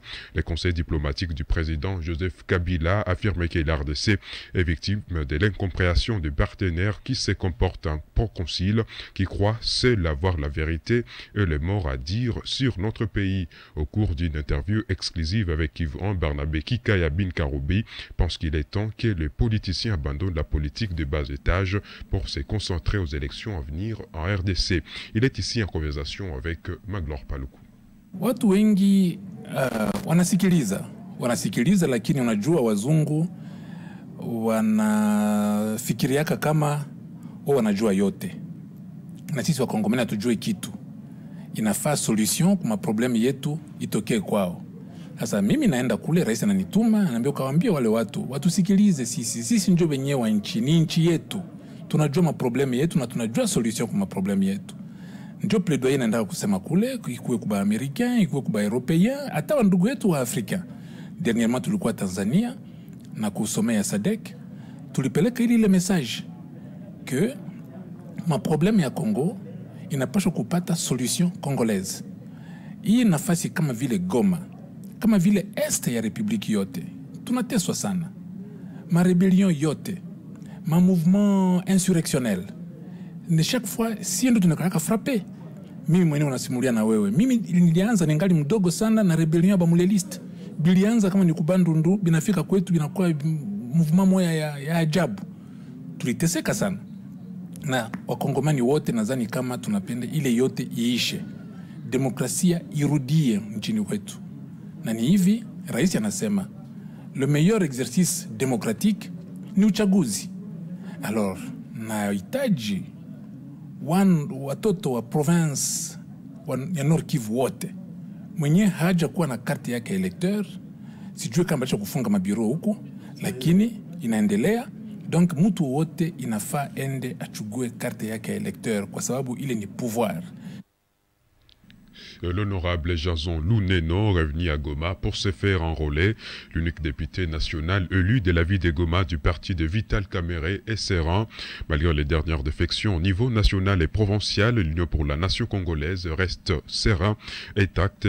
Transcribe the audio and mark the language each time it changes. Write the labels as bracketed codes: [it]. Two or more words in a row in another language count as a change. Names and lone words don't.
[fr] Le conseil diplomatique du président Joseph Kabila affirme que l'RDC est victime de l'incompréhension des partenaires qui se comportent en proconcile, qui croient seul avoir la vérité et les morts à dire sur notre pays. Au cours d'une interview exclusive avec Yvan, Barnabé Kikaya Bin Karoubi pense qu'il est temps que les politiciens abandonnent la politique de bas étage pour se concentrer aux élections à venir en RDC. Il est ici en conversation avec Maglor Paluku. [sw] Watu wengi wanasikiliza lakini unajua wazungu wanafikiriaka kama wanajua yote. Na sisi wakongomani hatujui kitu. Inafaa solution kwa problemu yetu itokee kwao. Sasa mimi naenda kule, rais ananituma, ananiambia kawaambie wale watu sikilize sisi ndio wenyewe wa nchi, ni nchi yetu. Tunajua problemu yetu na tunajua solution kwa problemu yetu. Ndio plaidoyer naenda kusema kule, ikuwe kwa Americain, ikuwe kwa European, hata wa ndugu yetu wa Afrika. Dernièrement tulikuwa Tanzania na kusomea SADC, tulipeleka ile [fr] message que problème [sw] ya Congo inapaswa kupata [fr] solution congolaise. [sw] Hii nafasi kama vile Goma, kama vile este ya republiki yote tunateswa sana, marebellion yote, ma [fr] mouvement insurrectionnel, ne chaque fois [sw] si ndo tunakaka frappe. Mimi mwenyewe unasimulia na wewe, mimi nilianza ningali mdogo sana na rebellion ya bamuleliste, bilianza kama ni kubandundu, binafika kwetu binakuwa mouvement moya ya ajabu. Tuliteseka sana, na wakongomani wote nadhani kama tunapenda ile yote iishe, demokrasia irudie nchini kwetu. Na ni hivi rais anasema [fr] le meilleur exercice démocratique [sw] ni uchaguzi. Alors nahitaji watoto wa province ya Nord Kivu wote mwenye haja kuwa na karte yake electeur, sijui kama bacha kufunga mabiro huku, lakini inaendelea. Donc mtu wote inafaa ende achugue karte yake electeur kwa sababu ile ni pouvoir. [fr] L'honorable Jason Luneno revenu à Goma pour se faire enrôler. L'unique député national élu de la ville de Goma du parti de Vital Kamerhe est serein. Malgré les dernières défections au niveau national et provincial, l'Union pour la nation congolaise reste serein et intacte.